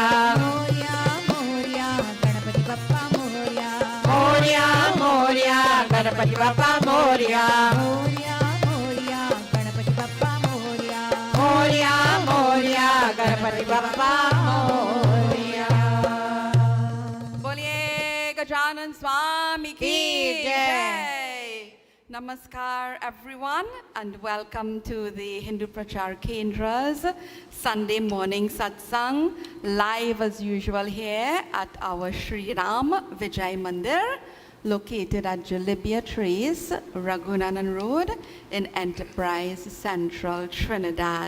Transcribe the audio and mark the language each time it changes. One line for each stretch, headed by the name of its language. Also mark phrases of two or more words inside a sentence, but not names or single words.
Marathi: मोरया, मोरया, गणपती बाप्पा मोरया. मोरया, मोरया, गणपती बाप्पा मोरया. मोरया, मोरया, गणपती बाप्पा मोरया. मोरया, मोरया, गणपती बाप्पा मोरया.
Hindi: बोलिए गजानन स्वामी की की जय। जय।
English: Namaskar everyone and welcome to the Hindu Prachaar Kendra's Sunday morning satsang, live as usual here at our Sri Ram Vijay Mandir, located at Jalibia Trace, Raghunanan Road in Enterprise Central, Trinidad.